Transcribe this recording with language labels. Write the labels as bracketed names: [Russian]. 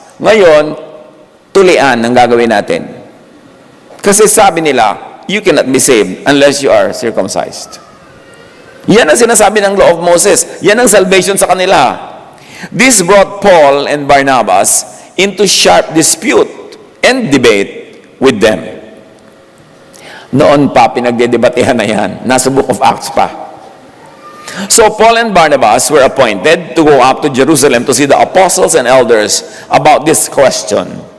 [Filipino] Ngayon, tulian ang gagawin natin. Kasi sabi nila, [English] you cannot be saved unless you are circumcised. [Filipino] Yan ang sinasabi ng law of Moses. Yan ang salvation sa kanila. [English] This brought Paul and Barnabas into sharp dispute and debate with them. [Filipino] Noon pa, pinagdedebatehan na yan. Nasa Book of Acts pa. [English] So Paul and Barnabas were appointed to go up to Jerusalem to see the apostles and elders about this question.